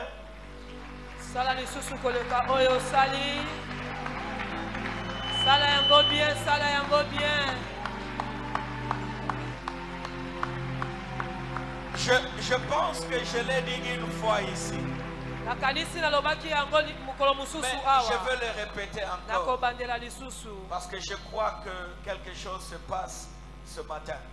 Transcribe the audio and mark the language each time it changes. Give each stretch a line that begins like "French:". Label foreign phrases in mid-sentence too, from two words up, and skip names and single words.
Lingala: Sala lisusu koleka oyo sali. Sala yango bien, sala yango bien.
French: Je pense que je l'ai dit une fois ici. Mais je veux le répéter encore. Parce que je crois que quelque chose se passe ce matin.